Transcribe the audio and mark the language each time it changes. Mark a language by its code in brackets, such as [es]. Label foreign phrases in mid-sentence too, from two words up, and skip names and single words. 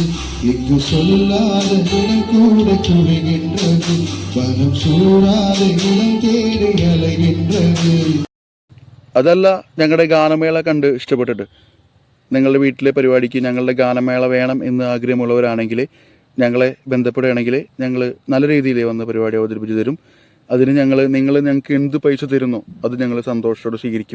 [ta] இங்கு சொல்லாத இடம் கூட குளிகின்றது. வனம் சூடாத இடம் தேடி அலைகின்றது. [ml] അതല്ല, ഞങ്ങളുടെ ഗാനമേള കണ്ട് ഇഷ്ടപ്പെട്ടിട്ട് നിങ്ങളുടെ വീട്ടിലെ പരിപാടിക്ക് ഞങ്ങളുടെ ഗാനമേള വേണം എന്ന് ആഗ്രഹമുള്ളവരാണെങ്കിൽ ഞങ്ങളെ ബന്ധപ്പെടുകയാണെങ്കിൽ ഞങ്ങൾ നല്ല രീതിയിൽ വന്ന് പരിപാടി അവതരിപ്പിച്ച് തരും. അതിന് നിങ്ങൾ ഞങ്ങൾക്ക് എന്ത് പൈസ തരുന്നോ അത് ഞങ്ങൾ സന്തോഷത്തോടെ സ്വീകരിക്കും.